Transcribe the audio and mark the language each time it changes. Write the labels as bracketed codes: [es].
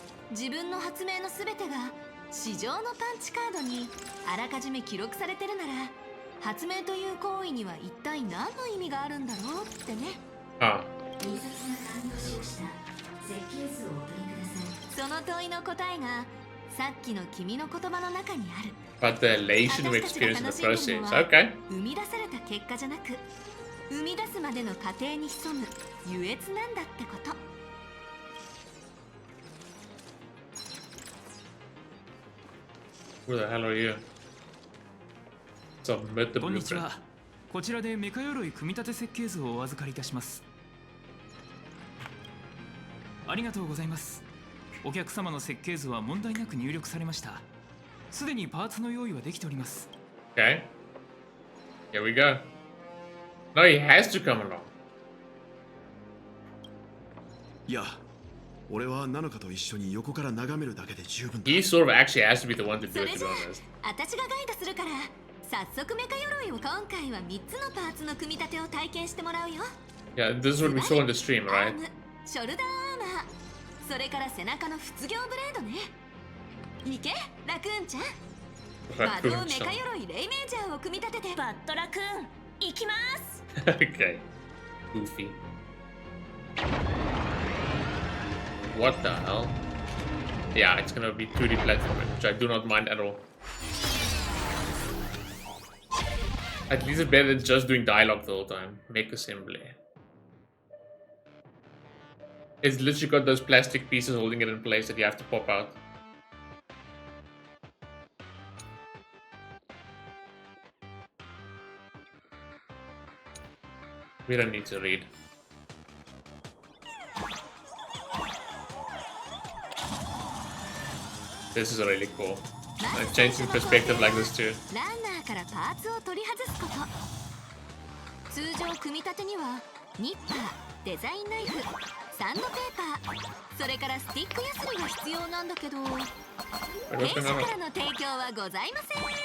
[ja] 自分の発明のすべてが市場のパンチカードにあらかじめ記録されてるなら、発明という行為には一体何の意味があるんだろうってね。ああ。印刷が完了しました。設計図をお取りください。その問いの答えがさっきの君の言葉の中にある。 [en] But the elation we experience in the process. Okay. [ja] 生み出された結果じゃなく、生み出すまでの過程に潜む優越なんだってこと。 [en] Who the hell are you? Submit the [ja] こんにち [en] blueprint. [ja] は。こちらでメカ鎧組み立て設計図をお預かりいたします。ありがとうございます。お客様の設計図は問題なく入力されました。すでにパーツの用意はできております。 [en] Okay. Here we go. No, he has to come along. [ja] いや、俺はナノカと一緒に横から眺めるだけで十分だ。 [en] He sort of actually has to be the one to do it, to be honest. [ja] 私がガイドするから、早速メカ鎧を今回は3つのパーツの組み立てを体験してもらうよ。 [en] Yeah, this is what we saw in the stream, right? [ja] ショルダーアーマー、それから背中の卒業ブレードね。いけ、ラクーンちゃん。魔導メカ鎧レイメージャーを組み立てて。バッドラクーン、行きます。 [en] Okay. Goofy. What the hell? Yeah, it's gonna be 2D platforming, which I do not mind at all. At least it's better than just doing dialogue the whole time. Make assembly. It's literally got those plastic pieces holding it in place that you have to pop out. We don't need to read. This is really cool. Like changing perspective like this too. [ja] ランナーからパーツを取り外すこと。通常組み立てにはニッパー、デザインナイフ、サンドペーパー、それからスティックヤスリが必要なんだけど、弊社からの提供はございません。